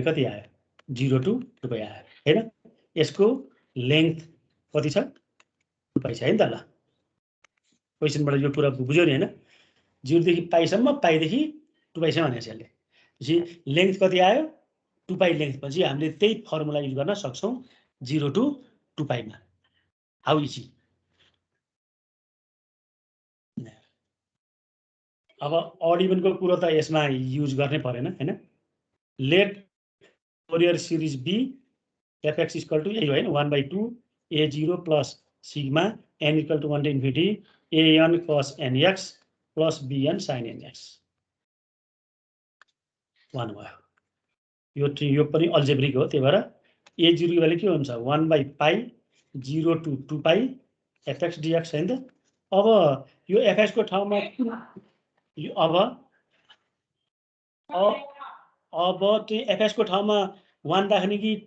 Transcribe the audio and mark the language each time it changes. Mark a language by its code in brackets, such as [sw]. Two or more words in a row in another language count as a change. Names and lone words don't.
[ne] कति आयो 0 to 2 पाई आयो हैन यसको लेन्थ कति छ 2 पाई छ हैन त ल क्वेशनबाट यो कुरा बुझ्यो नि हैन 0 देखि पाई सम्म पाई देखि 2 पाई सम्म भनेछ यसले पछि लेन्थ कति आयो 2 पाई लेन्थ पछि हामीले त्यही [en] formula use [ne] गर्न सक्छौं 0 to 2 पाई मा [en] how easy [ne] अब [en] odd even [ne] कुरो त यसमा युज गर्नै परेन हैन [en] let Fourier series be [ne] fx = यही हो हैन [en] 1/2 a0 plus sigma n = 1 to infinity an cos nx plus bn sin nx [ne] 1 भयो यो पनि अल्जेब्रिक हो त्यही भएर a0 को भ्यालु के हुन्छ 1/π 0 to 2 पाई fx dx हैन त अब यो fx को ठाउँमा यो अब चाहिँ fx को ठाउँमा 1 राख्ने कि 2